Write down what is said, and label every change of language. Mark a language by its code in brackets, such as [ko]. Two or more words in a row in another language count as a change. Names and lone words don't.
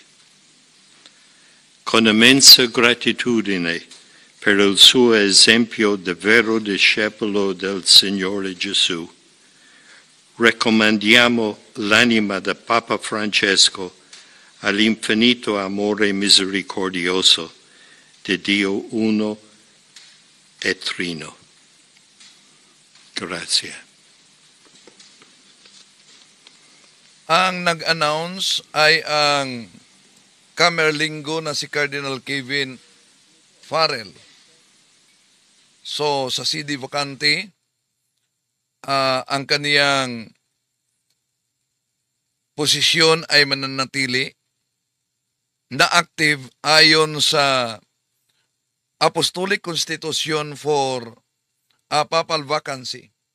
[it] Con immensa gratitudine per il suo esempio di vero discepolo del Signore Gesù, raccomandiamo l'anima del Papa Francesco all'infinito amore misericordioso di Dio uno e trino. Grazie. [tl] Ang nag-announce ay ang Camerlingo na si Cardinal Kevin Farrell. So, sa [it] sede vacante, [tl] ang kaniyang posisyon ay mananatili na active ayon sa Apostolic Constitution for Papal Vacancy.